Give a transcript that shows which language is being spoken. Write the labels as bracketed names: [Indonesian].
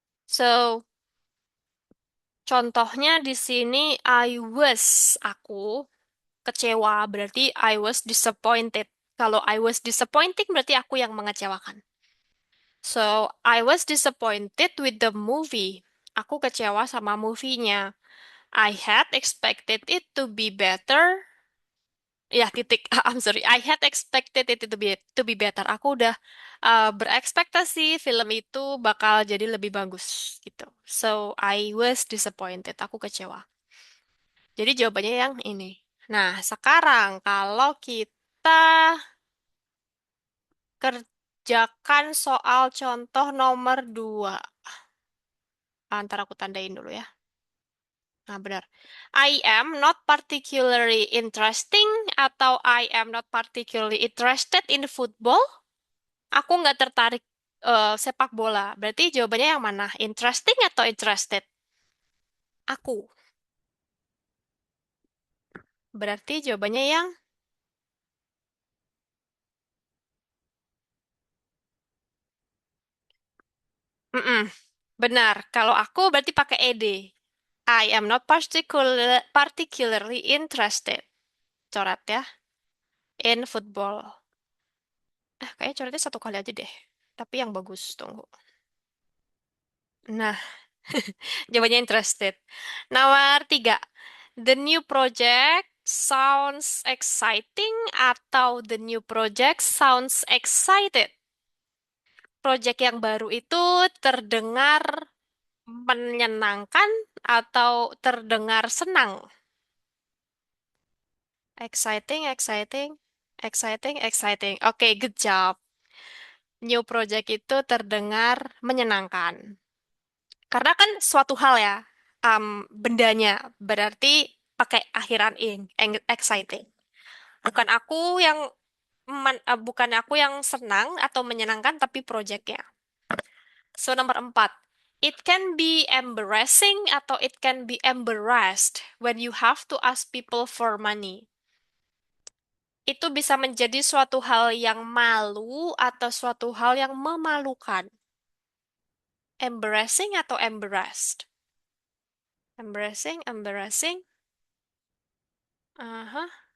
[Indonesian] So, contohnya di sini aku kecewa berarti [English] I was disappointed. Kalau I was disappointing [Indonesian] berarti aku yang mengecewakan. [English] So, I was disappointed with the movie. [Indonesian] Aku kecewa sama movie-nya. [English] I had expected it to be better. [Indonesian] Ya, titik. [English] I'm sorry. I had expected it to be better. [Indonesian] Aku udah berekspektasi film itu bakal jadi lebih bagus gitu. [English] So, I was disappointed. [Indonesian] Aku kecewa. Jadi jawabannya yang ini. Nah, sekarang kalau kita kerjakan soal contoh nomor 2. Ntar aku tandain dulu ya. Nah, benar. [English] I am not particularly interesting atau I am not particularly interested in football. [Indonesian] Aku nggak tertarik sepak bola. Berarti jawabannya yang mana? Interesting atau interested? Aku. Berarti jawabannya yang mm-mm. Benar. Kalau aku berarti pakai ed. [English] I am not particularly interested. [Indonesian] Coret ya. [English] In football. [Indonesian] Kayaknya coretnya satu kali aja deh. Tapi yang bagus. Tunggu. Nah, jawabannya interested. Nomor 3. [English] The new project sounds exciting atau the new project sounds excited. [Indonesian] Project yang baru itu terdengar menyenangkan atau terdengar senang. [English] Exciting, exciting, exciting, exciting. Oke, good job. [Indonesian] New project itu terdengar menyenangkan. Karena kan suatu hal ya, bendanya berarti pakai akhiran exciting. Bukan aku yang bukan aku yang senang atau menyenangkan, tapi projectnya. So nomor 4. [English] It can be embarrassing atau it can be embarrassed when you have to ask people for money. [Indonesian] itu bisa menjadi suatu hal yang malu atau suatu hal yang memalukan. [English] Embarrassing atau embarrassed? Embarrassing, embarrassing. Aha.